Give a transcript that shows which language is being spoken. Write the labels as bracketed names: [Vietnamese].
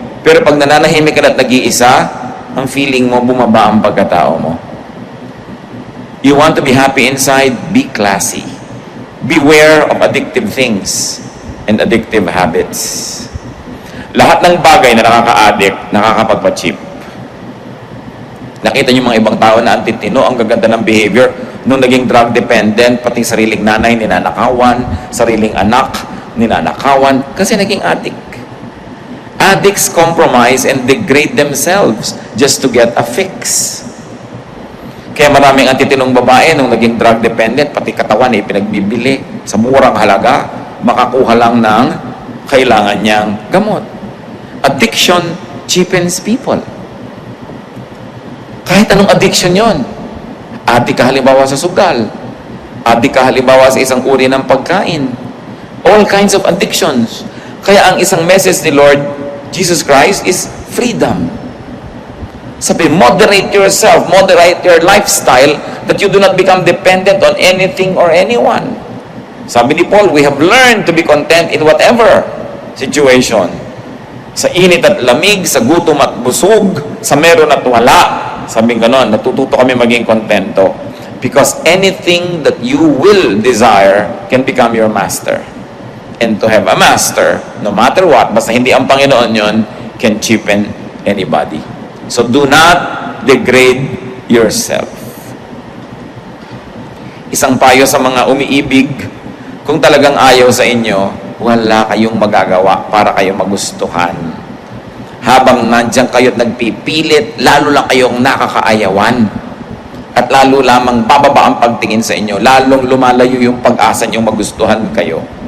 [Filipino] Pero pag nananahimik ka at nag-iisa, ang feeling mo, bumaba ang pagkatao mo. [English] You want to be happy inside? Be classy. Beware of addictive things and addictive habits. [Filipino] Lahat ng bagay na nakaka-addict, nakakapagpa-cheap. Nakita niyo mga ibang tao na ang titino, ang gaganda ng behavior, nung naging drug dependent, pati sariling nanay, ninanakawan, sariling anak, ninanakawan, kasi naging addict. [English] Addicts compromise and degrade themselves just to get a fix. [Filipino] Kaya maraming ang titinong babae nung naging drug dependent, pati katawan ay pinagbibili sa murang halaga, makakuha lang ng kailangan niyang gamot. [English] Addiction cheapens people. [Filipino] Kahit anong addiction yon. Addict ka halimbawa sa sugal. Addict ka halimbawa sa isang uri ng pagkain. [English] All kinds of addictions. Kaya ang isang message ni Lord Jesus Christ is freedom. Sabi, moderate yourself, moderate your lifestyle, that you do not become dependent on anything or anyone. Sabi ni Paul, we have learned to be content in whatever situation. [Filipino] Sa init at lamig, sa gutom at busog, sa meron at wala. Sabi ganon, natututo kami maging kontento. [English] Because anything that you will desire can become your master. And to have a master, no matter what, [Filipino] basta hindi ang Panginoon yon, [English] can cheapen anybody. So do not degrade yourself. [Filipino] Isang payo sa mga umiibig, kung talagang ayaw sa inyo, wala kayong magagawa para kayo magustuhan. Habang nandiyan kayo't nagpipilit, lalo lang kayong nakakaayawan. At lalo lamang bababa ang pagtingin sa inyo, lalong lumalayo yung pag-asa niyong magustuhan kayo.